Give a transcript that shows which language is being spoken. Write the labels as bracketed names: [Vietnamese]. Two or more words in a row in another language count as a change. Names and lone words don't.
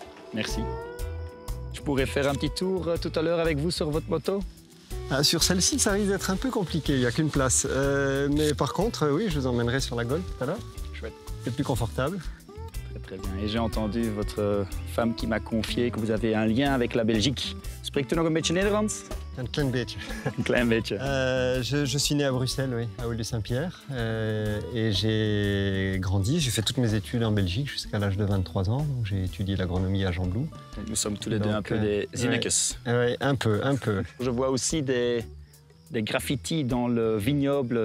[French] Je pourrais faire un petit tour tout à l'heure avec vous sur votre moto? Sur celle-ci, ça risque d'être un peu compliqué, il n'y a qu'une place. Mais par contre, oui, je vous emmènerai sur la Golf tout à l'heure. Chouette. C'est plus confortable. Très bien. Et j'ai entendu votre femme qui m'a confié que vous avez un lien avec la Belgique. [Dutch] Spreekt u nog een beetje Nederlands? Een klein beetje. Un klein beetje. [French] Je suis né à Bruxelles, oui, à Oulu-Saint-Pierre. Et j'ai grandi, j'ai fait toutes mes études en Belgique jusqu'à l'âge de 23 ans. Donc j'ai étudié l'agronomie à Gembloux. Donc nous sommes tous les deux un peu des Zinnekes. Oui, un peu. Je vois aussi des graffitis dans le vignoble.